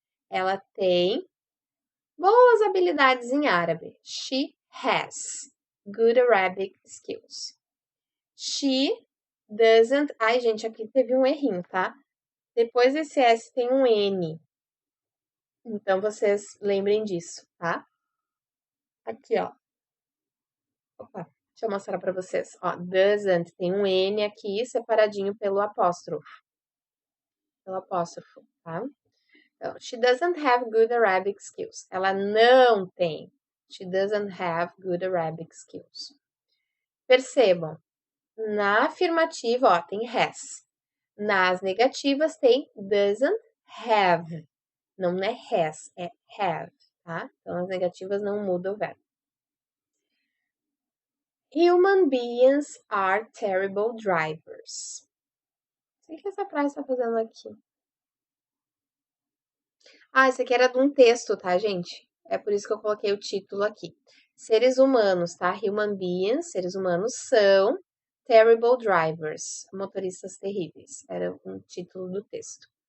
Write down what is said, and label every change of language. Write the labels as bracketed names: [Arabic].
[Portuguese] Ela tem boas habilidades em árabe. [English] She has good Arabic skills. She doesn't... [Portuguese] Ai, gente, aqui teve um errinho, tá? Depois desse S tem um N. Então, vocês lembrem disso, tá? Aqui, ó. Opa, deixa eu mostrar pra vocês. Ó, doesn't tem um N aqui, separadinho pelo apóstrofo. Tá? Então, [English] she doesn't have good Arabic skills. [Portuguese] Ela não tem. [English] She doesn't have good Arabic skills. [Portuguese] Percebam, na afirmativa, ó, tem has. Nas negativas tem doesn't have. Não é has, é have, tá? Então, as negativas não mudam o verbo. [English] Human beings are terrible drivers. [Portuguese] O que essa frase está fazendo aqui? Ah, esse aqui era de um texto, tá, gente? É por isso que eu coloquei o título aqui. Seres humanos, tá? [English] Human beings, [Portuguese] seres humanos, são [English] terrible drivers, [Portuguese] motoristas terríveis. Era um título do texto.